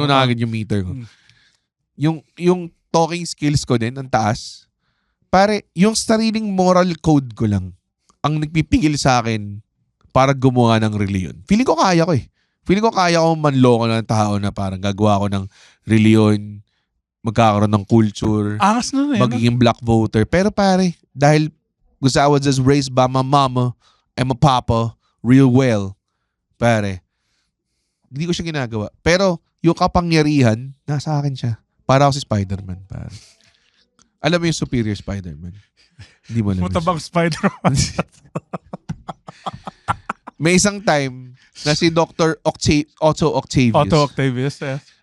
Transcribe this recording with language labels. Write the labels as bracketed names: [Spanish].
[Filipino] Puno na agad yung meter ko. Yung talking skills ko din, ang taas. Pare, yung sariling moral code ko lang ang nagpipigil sa akin para gumawa ng reliyon. Feeling ko kaya ko eh. Feeling ko kaya ko manloko ng tao na parang gagawa ko ng reliyon, magkakaroon ng culture, Angas na eh. magiging black voter. Pero pare, dahil gusto [English] I was just raised by my mama and my papa real well, [Filipino] pare, hindi ko siya ginagawa. Pero yung kapangyarihan, nasa akin siya. Para ako si Spider-Man, pare. Alam mo yung superior Spider-Man? Hindi mo alam. Matabang Spider-Man. May isang time na si Dr. Otto Octavius, Otto Octavius, eh.